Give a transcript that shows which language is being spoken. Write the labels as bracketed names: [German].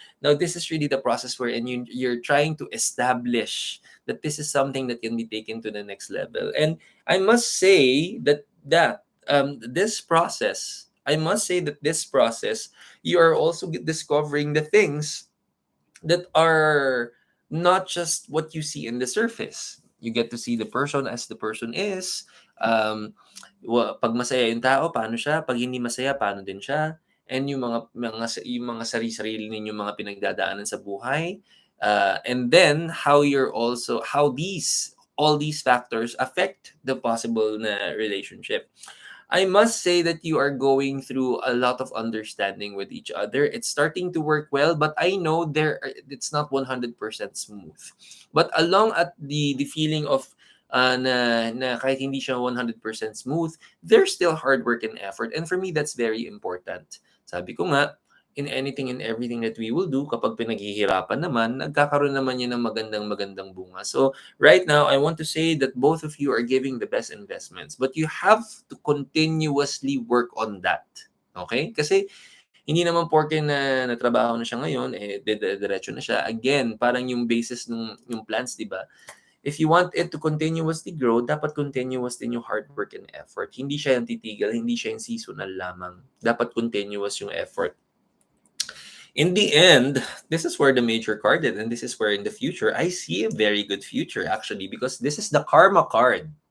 [English] Now this is really the process wherein you're trying to establish that this is something that can be taken to the next level. And I must say that this process I must say that this process, you are also discovering the things that are not just what you see in the surface. You get to see the person as the person is. [Filipino] Um, pag masaya yung tao, paano siya? Pag hindi masaya, paano din siya? And yung mga sarili-sarili ninyong mga pinagdadaanan sa buhay. [English] And then how these all these factors affect the possible na relationship. I must say that you are going through a lot of understanding with each other. It's starting to work well, but I know it's not 100% smooth. But along at the feeling of [Filipino] na kahit hindi siya 100% smooth, [English] there's still hard work and effort. And for me, that's very important. [Filipino] Sabi ko nga, [English] in anything and everything that we will do, [Filipino] kapag pinaghihirapan naman, nagkakaroon naman yan ng magandang bunga. [English] So, right now, I want to say that both of you are giving the best investments, but you have to continuously work on that. Okay? [Filipino] Kasi hindi naman porke na natrabaho na siya ngayon, diretso na siya. Again, parang yung basis yung plants, di ba? [English] If you want it to continuously grow, dapat continuous din yung hard work and effort. [Filipino] Hindi siya yung titigil, hindi siya yung seasonal lamang. Dapat continuous yung effort. [English] In the end, this is where the major card is, and this is where in the future, I see a very good future actually, because this is the karma card.